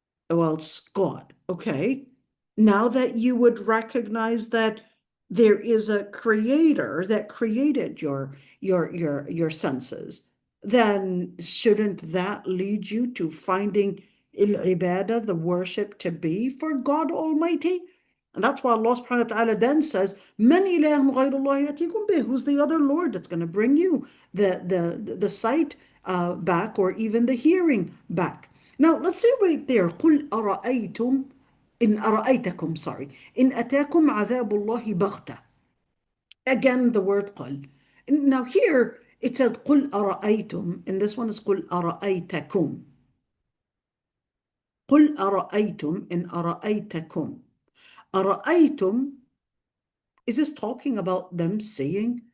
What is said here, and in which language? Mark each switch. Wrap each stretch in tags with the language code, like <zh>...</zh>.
<en>Well, it's God. Okay. Now that you would recognize that there is a creator that created your senses, then shouldn't that lead you to finding ibadah, the worship, to be for God Almighty? And that's why Allah subhanahu wa ta'ala then says,</en> <ar>Man ilahum ghayrullah yatikum bih,</ar> <en>who's the other Lord that's going to bring you the sight back, or even the hearing back. Now let's see right there.</en> <ar>قُلْ أَرَأَيْتُمْ إن أرأيتكم, sorry, إن أتاكم عذاب الله بغتة.</ar> <en>Again, the word قل. Now here it said</en> <ar>قُلْ أَرَأَيْتُمْ,</ar> <en>and this one is</en> <ar>قُلْ أَرَأَيْتَكُمْ. قُلْ أَرَأَيْتُمْ إن أَرَأَيْتَكُمْ.</ar> <en>أَرَأَيْتُمْ, is this talking about them seeing?</en>